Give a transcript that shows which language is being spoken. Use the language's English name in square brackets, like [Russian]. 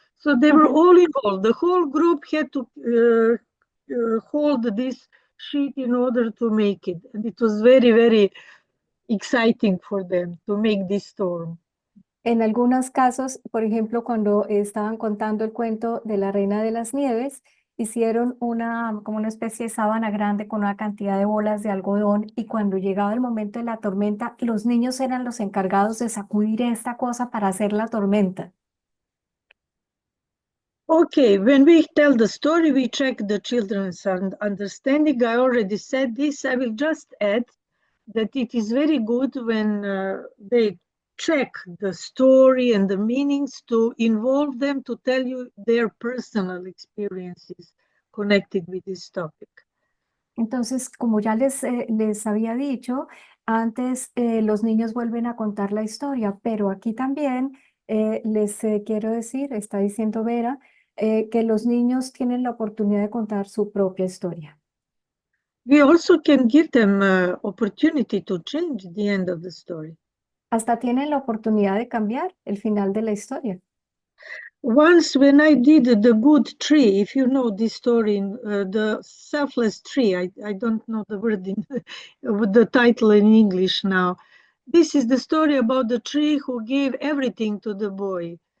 [English] So they were all involved. The whole group had to hold this sheet in order to make it. And it was very, very exciting for them to make this storm. [Spanish] En algunos casos, por ejemplo, cuando estaban contando el cuento de la Reina de las Nieves, hicieron como una especie de sábana grande con una cantidad de bolas de algodón y cuando llegaba el momento de la tormenta, los niños eran los encargados de sacudir esta cosa para hacer la tormenta. [English] Okay, when we tell the story, we check the children's understanding. I already said this. I will just add that it is very good when they check the story and the meanings to involve them to tell you their personal experiences connected with this topic. [Spanish] Entonces, como ya les había dicho, antes los niños vuelven a contar la historia, pero aquí también les quiero decir, está diciendo Vera, que los niños tienen la oportunidad de contar su propia historia. [English] We also can give them opportunity to change the end of the story. [Spanish] Hasta tienen la oportunidad de cambiar el final de la historia. [English] Once when I did the good tree, if you know this story, the selfless tree, I don't know the word in with the title in English now. This is the story about the tree who gave everything to the boy.